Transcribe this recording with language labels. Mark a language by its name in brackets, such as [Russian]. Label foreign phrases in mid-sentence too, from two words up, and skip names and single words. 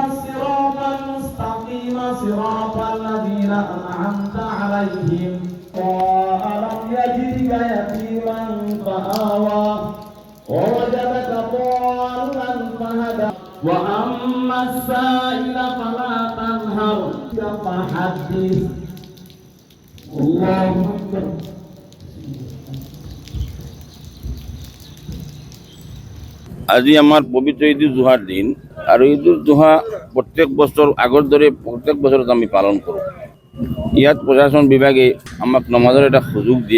[Arabic] الصراط المستقيم صراط الذين أنعمت عليهم ألم يجدك يتيما فآوى ووجدك ضالا فهدى وأما السائل فلا تنهر فحدث الله أكبر [Assamese] আজি আমাৰ পবিত্ৰ ঈদ উল জুহাৰ দিন আৰু ঈদ উল জুহা প্ৰত্যেক বছৰ আগৰ দৰে প্ৰত্যেক বছৰত আমি পালন কৰোঁ। ইয়াত প্ৰশাসন বিভাগে আমাক নমাজৰ এটা সুযোগ দিয়ে।